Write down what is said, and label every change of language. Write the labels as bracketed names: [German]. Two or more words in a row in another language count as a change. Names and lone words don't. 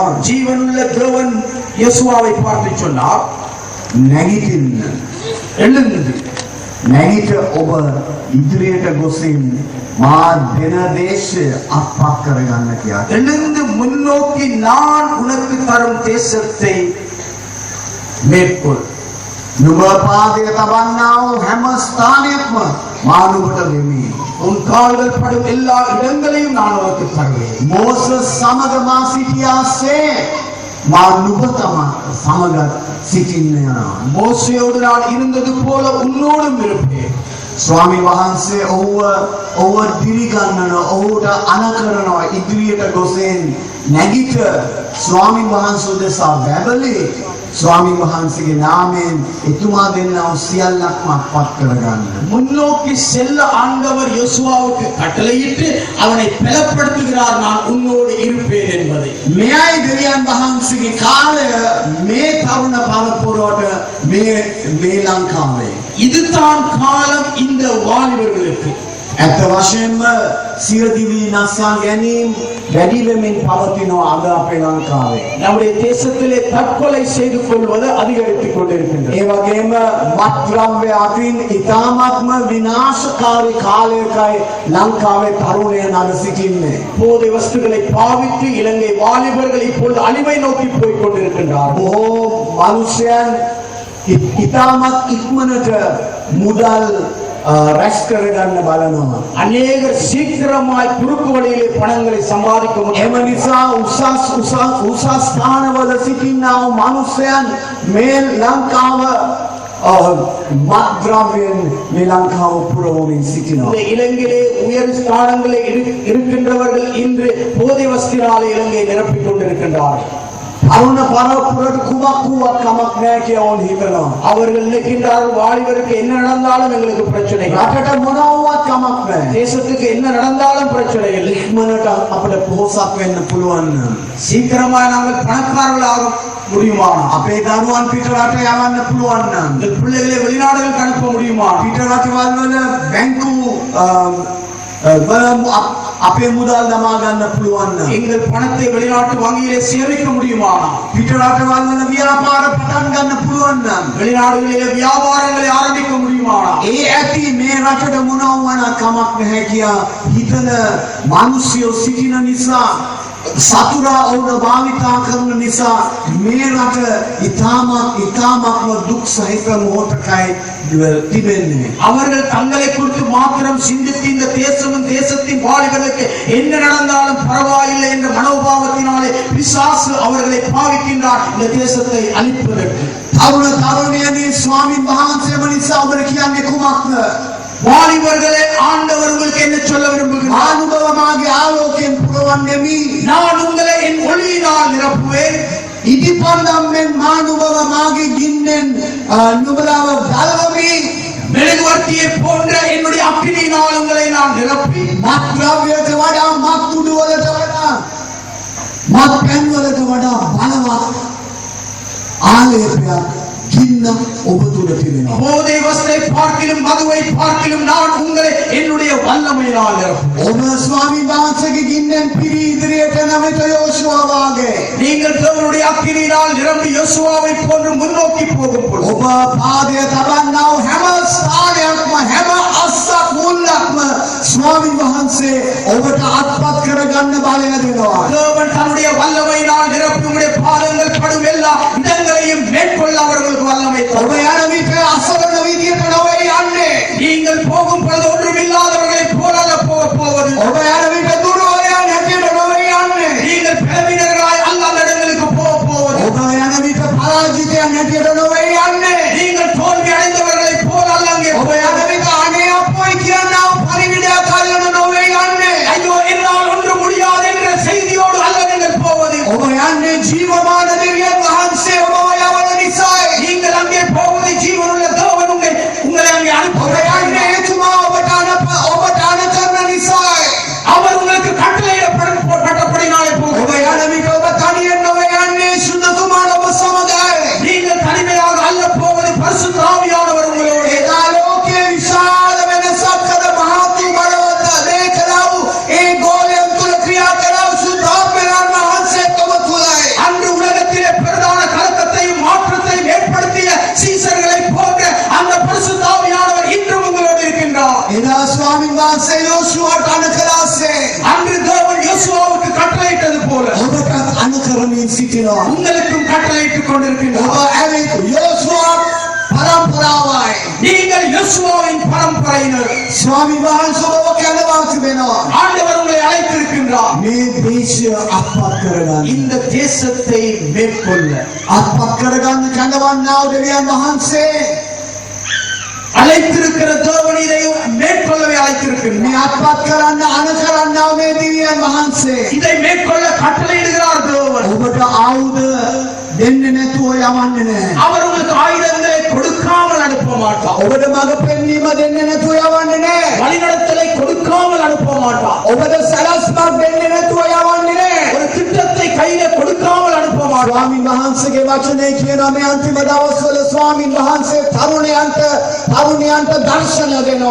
[Tamil] ஜீவனுள்ள தேவன் யோசுவாவை பார்த்து சொன்னார், [Sinhala] නැගිටින්න. [Tamil] எழுந்து [Sinhala] නැගිට ඔබ ඉදිරියට ගොසින් මා දෙන දේශය අත්පත් කරගන්න කියලා. [Tamil] எழுந்து முன்னோக்கி நான் உனக்கு தரும் தேசத்தை மேற்கொள். [Sinhala] නුඹ පාදය තබන්නා වූ හැම ස්ථානයක්ම මා නුඹට දෙමි. [Tamil] உன் கால்கள் படும் எல்லா இடங்களையும் நான் உனக்கு தருவேன். [Sinhala] මෝසස් සමග මා සිටියාසේ මා නුඹ සමග සිටින්න යනවා. [Tamil] மோசேயோடு நான் இருந்தது போல உன்னோடும் இருப்பேன். [Sinhala] ස්වාමීන් වහන්සේ ඔහුව දිරිගන්නන ඔහුට අනකරනවා ඉදිරියට ගොසෙන් නැගිට ස්වාමීන් වහන්සේ දෙසා බැබලි ස්වාමීන් වහන්සේගේ නාමයෙන් එතුමා දෙන්නව සියල්ලක්ම අත්පත් කරගන්න. [Tamil] முன்னோக்கி செல்ல ஆண்டவர் யோசுவாவுக்கு கட்டளையிட்டு அவனை பலப்படுத்துகிறார், நான் உன்னோடு இருப்பேன் என்பதை. [Sinhala] මෙයයි දෙවියන් වහන්සේගේ කාලය මේ තරුණ පරපුරට මේ ලංකාවේ. [Tamil] இதுதான் காலம் இந்த வாலிபர்களுக்கு. [Sinhala] ඇත්ත වශයෙන්ම සියදිවි නසා ගැනීම වැඩි වෙමින් පවතිනවා අද අපේ ලංකාවේ. [Tamil] நம்முடைய தேசத்திலே தற்கொலை செய்து கொள்வது அதிகரித்துக் கொண்டிருக்கின்றது. [Sinhala] ඒ වගේම මත්ද්‍රව්‍ය අතින් ඉතාමත්ම විනාශකාරී කාලයකයි ලංකාවේ තරුණයන් අද සිටින්නේ. [Tamil] போதை வஸ்துகளை பாவித்து இலங்கை வாலிபர்கள் இப்பொழுது அழிவை நோக்கி போய் கொண்டிருக்கின்றார்கள். [Sinhala] බොහෝ මනුෂ්‍යයන් ඉතාමත් ඉක්මනට මුදල් රැස් කරගන්න බලනවා. [Tamil] அநேகர் சீக்கிரமாய் குறுக்கு වழியிலே பணங்களை சம்பாதிக்க [Sinhala] එම [Tamil] முடியும். [Sinhala] නිසා උසස් ස්ථානවල සිටින්නා වූ මනුෂ්‍යයන් මේ ලංකාව මත්ද්‍රව්‍යයෙන් මේ ලංකාව පුරවමින් සිටිනවා. [Tamil] இந்த இலங்கையிலே உயர் ஸ்தானங்களில் இருக்கின்றவர்கள் இன்று போதை வஸ்தினாலே இலங்கையை நிரப்பிக் கொண்டிருக்கின்றார்கள். [Sinhala] තරුණ පරපුරට කුමක් වුවත් කමක් නැහැ කියලා ඕන් හිතනවා. [Tamil] அவர்கள் நினைக்கின்றார்கள், வாலிபருக்கு என்ன நடந்தாலும் எங்களுக்கு பிரச்சனை இல்லை. [Sinhala] රටට මොනවත් කමක් නැහැ. [Tamil] தேசத்துக்கு என்ன நடந்தாலும் பிரச்சனை இல்லை. [Sinhala] ඉක්මනට අපිට පොහොසත් වෙන්න පුළුවන් නම් [Tamil] சீக்கிரமாய் நாங்கள் பணக்காரர்களாக முடியுமானா, [Sinhala] අපේ දරුවන් පිට රට යවන්න පුළුවන් නම් [Tamil] இந்த பிள்ளைகளை வெளிநாடுகளுக்கு அனுப்ப முடியுமா, [Sinhala] පිට රටවල් වල බැංකු අපේ මුදල් දමා ගන්න පුළුවන් නම් [Tamil] எங்கள் பணத்தை வெளிநாட்டு வங்கியிலே சேமிக்க முடியுமானா, [Sinhala] පිට රටවල් වල ව්‍යාපාර පටන් ගන්න පුළුවන් නම් [Tamil] வெளிநாடுகளிலே வியாபாரங்களை ஆரம்பிக்க முடியுமானா, [Sinhala] ඒ ඇති මේ රටට මොනවා වුණත් කමක් නැහැ කියා හිතන මිනිස්සු සිටින නිසා සතුරා ඔවුන් භාවිතා කරන නිසා මේ රට ඉතාමත්ම දුක් සහිත මොහොතකයි තිබෙන්නේ. [Tamil] அவர்கள் தங்களை குறித்து மாத்திரம் சிந்தித்து இந்த தேசமும் தேசத்தின் வாலிபர்களுக்கு என்ன நடந்தாலும் பரவாயில்லை என்ற மனோபாவத்தினாலே பிசாசு அவர்களை பாவிக்கின்றார் இந்த தேசத்தை அழிப்பதற்கு. [Sinhala] තරුණ තරුණියනි ස්වාමීන් වහන්සේම නිසා ඔබට කියන්නේ කුමක්ද? [Tamil] வாலிபர்களே, ஆண்டவர் உங்களுக்கு என்ன சொல்ல விரும்புகிறார்? [Sinhala] ආනුභව මාගේ ආලෝකයෙන් පුරවන්නෙමි. [Tamil] நான் உங்களை என் ஒளியினால் நிரப்புவேன். [Sinhala] ඉදිපන්දම් මෙන් මානුභව මාගේ ගින්නෙන් නුඹලාව ගලවමි [Tamil] மெழுகுவர்த்தியை போன்ற என்னுடைய அக்கினியினால் உங்களை நான் நிரப்பி [Sinhala] මත්ද්‍රව්‍යයට වඩා මත්තුඩු වලට වඩා මත්පැන් වලට වඩා බලවත් ආලේපයක් கிண்ண ඔබ තුල තිබෙනවා. [Tamil] போதை வஸ்தை பார்க்கிலும் மதுவை பார்க்கிலும் நான் உங்களை என்னுடைய வல்லமையினால் நிரப்புவேன். [Sinhala] ඔබ ස්වාමීන් වහන්සේගේ ගින්නෙන් පිරී ඉදිරියට නැමෙත යෝෂුවා වාගේ. [Tamil] நீங்கள் தேவனுடைய அக்கினியினால் நிரம்பி யோசுவாவை போன்று முன்னோக்கி போகும் பொழுது [Sinhala] ඔබ පාදය තබන්නා වූ හැම ස්ථානයක්ම හැම අස්සක් මුල්ලක්ම ස්වාමීන් වහන්සේ ඔබට අත්පත් කරගන්න බලය දෙනවා. [Tamil] தேவன் தன்னுடைய வல்லமையினால் நிரப்பி உங்களுடைய பாதங்கள் படும் எல்லா இடங்களையும் மேற்கொள்ள அவர்களுக்கு வல்லமை தருவார். [Sinhala] ඔබ යන විට අසරණ විදියට නොවේ යන්නේ. [Tamil] நீங்கள் போகும் பொழுது ஒன்றுமில்லாதவர்களை போல போவது. [Sinhala] ඔබ යන විට දුර්වලයන් හැටියට නොවේ යන්නේ. [Tamil] நீங்கள் பலவீனர்களாய் அல்லாத இடங்களுக்கு போவது. [Sinhala] ඔබ යන විට පරාජිතයන් හැටියට නොවේ යන්නේ. [Tamil] நீங்கள் தோல்வி அடைந்தவர்களை போல அல்ல அங்கே. [Sinhala] ඔබ යන විට අනේ අපෝයි කියනා පරිවිඩයක් අල්ලන නොවේ යන්නේ. [Tamil] ஐயோ என்னால் ஒன்றும் முடியாது என்ற செய்தியோடு அல்ல நீங்கள் போவது. [Sinhala] ඔබ යන්නේ ජීවමාන දෙවියන් වහන්සේ ඔබව යවන නිසායි. [Tamil] நீங்கள் அங்கே போவது ஜீவனுள்ள தேவன் உங்களை அங்கே அனுப்புகிறார். [Sinhala] ஏசுமா ඔබට අනුකරන නිසායි. [Tamil] அவர் உங்களுக்கு கட்டளையிடப்பட்டபடினாலே போகும். [Sinhala] ඔබ යන විට ඔබ තනියෙන් නොවේ යන්නේ සුද්ධතුමාන ඔබ සමගයි. [Tamil] நீங்கள் தனிமையாக அல்ல போவது பரிசுத்த ஆவியானவர் உங்களோடு. [Sinhala] එදා ලෝකයේ විශාල වෙනසක් කර මහතු බලවත් දේකලා වූ ඒ ගෝලයන් තුල ක්‍රියා කරව සුද්ධාත්මයන් වහන්සේ ඔබ තුලයි. [Tamil] அன்று உலகத்திலே பிரதான கலக்கத்தையும் மாற்றத்தையும் ஏற்படுத்திய சீசர்களை போன்ற அந்த பரிசுத்த ஆவியானவர் இன்றும் உங்களோடு இருக்கின்றார். [Sinhala] එදා ස්වාමීන් වහන්සේ යෝෂුවාට අනුකලාසේ [Tamil] அன்று தேவன் யோசுவாவுக்கு கட்டளையிட்டது போல [Sinhala] ඔබට අනුකරමින් සිටිනවා. [Tamil] உங்களுக்கும் கட்டளையிட்டுக் கொண்டிருக்கின்றார். [Sinhala] ඔබ ඇවිත් යෝෂුවා පරම්පරාවයි. [Tamil] நீங்கள் யோசுவாவின் பரம்பரையினர். [Sinhala] ස්වාමීන් වහන්සේ ඔබ කැඳවා තිබෙනවා. [Tamil] ஆண்டவர் உங்களை அழைத்திருக்கின்றார். [Sinhala] මේ දේශය අත්පත් කරගන්න. [Tamil] இந்த தேசத்தை மேற்கொள்ள [Sinhala] අත්පත් කරගන්න කැඳවන්නා වූ දෙවියන් වහන්සේ [Tamil] அழைத்திருக்கிற தேவன் இதை மேற்கொள்ளவே அழைத்திருக்கிறார். [Sinhala] මේ අත්පත් කරන්න අනුකරන්නා වූ මේ දෙවියන් වහන්සේ [Tamil] இதை மேற்கொள்ள கட்டளையிடுகிறார் தேவன். [Sinhala] ඔබට ආයුධ දෙන්නේ නැතුව යවන්නේ නැහැ. [Tamil] அவர் உங்களுக்கு ஆயுதங்களை கொடுக்காமல் அனுப்ப மாட்டார். [Sinhala] ඔබට මඟ පෙන්වීම දෙන්නේ නැතුව යවන්නේ නැහැ. [Tamil] வழிநடத்தலை கொடுக்காமல் அனுப்ப மாட்டார். [Sinhala] ඔබට සලස්මක් දෙන්නේ නැතුව යවන්නේ නැහැ. [Tamil] ஒரு திட்டத்தை கையில கொடுக்காமல் அனுப்ப மாட்டார். [Sinhala] ස්වාමීන් වහන්සේගේ වචනේ කියනවා මේ අන්තිම දවස්වල ස්වාමීන් වහන්සේ තරුණයන්ට දර්ශන දෙනවා.